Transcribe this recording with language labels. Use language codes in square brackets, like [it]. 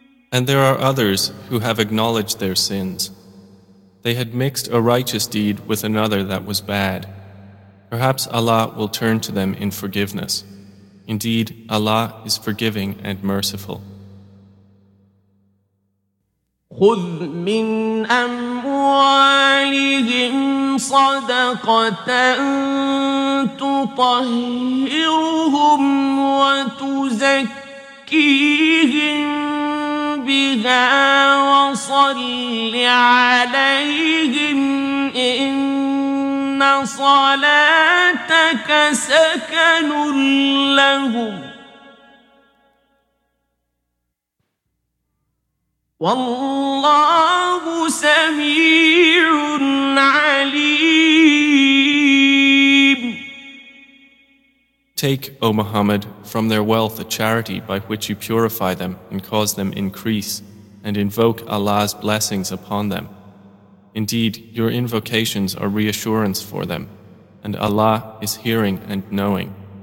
[en] And there are others who have acknowledged their sins. They had mixed a righteous deed with another that was bad. Perhaps Allah will turn to them in forgiveness. Indeed, Allah is forgiving and merciful. [ar] خذ من أموالهم صدقة تطهرهم وتزكيهم بها وصل عليهم إن صلاتك سكن لهم وَاللَّهُ سَمِيعٌ عَلِيمٌ. [en] Take, O Muhammad, from their wealth a charity by which you purify them and cause them increase, and invoke Allah's blessings upon them. Indeed, your invocations are reassurance for them, and Allah is hearing and knowing.